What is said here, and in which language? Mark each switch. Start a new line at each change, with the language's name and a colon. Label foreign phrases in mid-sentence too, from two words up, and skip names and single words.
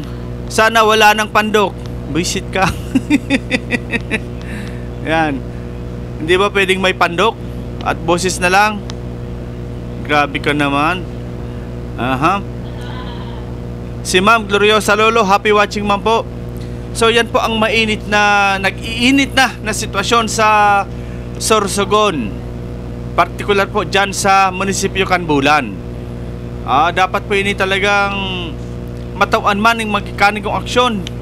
Filipino: Sana wala nang pandok. Buisit ka. Yan. Hindi ba pwedeng may pandok at boses na lang? Grabe ka naman. Si Ma'am Gloriosa Lolo,
English: happy watching
Filipino: man po. So yan po ang nag-iinit na sitwasyon sa Sorsogon, particular po dyan sa munisipyo Kanbulan.
Bikol: Dapat po ini talagang matawan man ng magkakanigong aksyon.